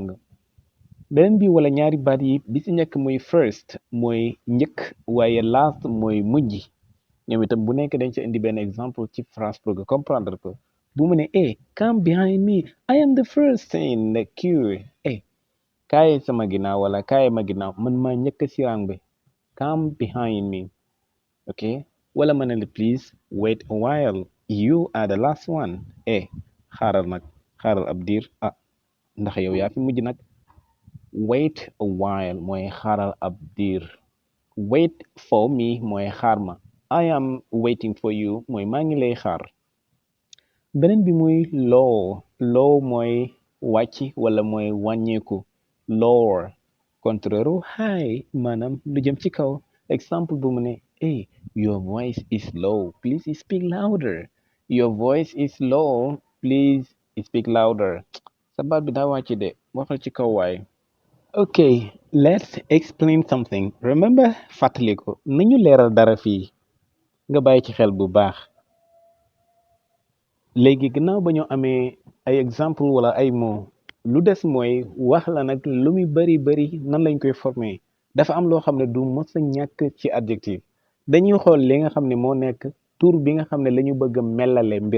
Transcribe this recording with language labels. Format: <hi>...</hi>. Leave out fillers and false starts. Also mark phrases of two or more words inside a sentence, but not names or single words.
<wo>beneen bi wala ñaari baat yi bi ci njëkk muy first mooy njëkk waaye last mooy mujj ñoom itam bu nekk dañ ci indi benn exemple ci phrase pour nga comprendre ko bu mu ne</wo> <en>come behind me, I am the first in the queue.</en> <wo>Kaay sama ginnaaw wala kaay ma ginnaaw man maa njëkk si rang bi.</wo> <en>Come behind me. Okay,</en> <wo>wala ma ne la</wo> <en>please wait a while, you are the last one.</en> <wo>Xaaral nag, xaaral ab diir, ndax yow yaa fi mujj nag.</wo> <en>Wait a while</en> <wo>mooy xaaral ab diir.</wo> <en>Wait for me</en> <wo>mooy xaar ma.</wo> <en>I am waiting for you</en> <wo>mooy maa ngi lay xaar. beneen bi muy low mooy wàcc wala mooy wàññeeku. Lower contraire high maanaam lu jëm ci kaw. Exemple bu mu ne</wo> <en>your voice is low, please speak louder. Your voice is low, please speak louder.</en> <wo>Sa baat bi daa wàcc de, waxal ci kaw waay.</wo> <en>Okay, let's explain something. Remember,</en> <wo>fàttali ko nañu leeral dara fii nga bàyyi ci xel bu baax. léegi gannaaw ba ñu amee ay exemple wala ay mots lu des mooy wax la nag lu muy bari nan lañ koy former. dafa am loo xam ne du mës a ñàkk ci adjectif. dañuy xool li nga xam ne moo nekk tur bi nga xam ne la ñu bëgg a melale mbir.</wo>